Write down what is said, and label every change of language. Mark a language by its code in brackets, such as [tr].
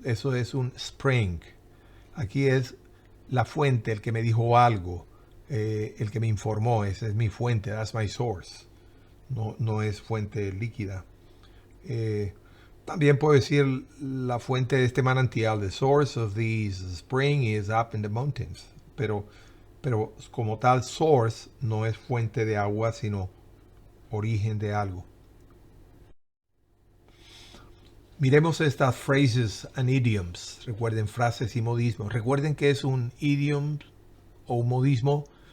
[es] Eso es un spring. Aquí es la fuente, el que me dijo algo, el que me informó. Esa es mi fuente, [en] that's my source. [es] No es fuente líquida. También puedo decir la fuente de este manantial. [en] The source of this spring is up in the mountains. [es] Pero como tal, source no es fuente de agua, sino origen de algo. Miremos estas [en] phrases and idioms. [es] Recuerden, frases y modismos. Recuerden que es un idiom o un modismo.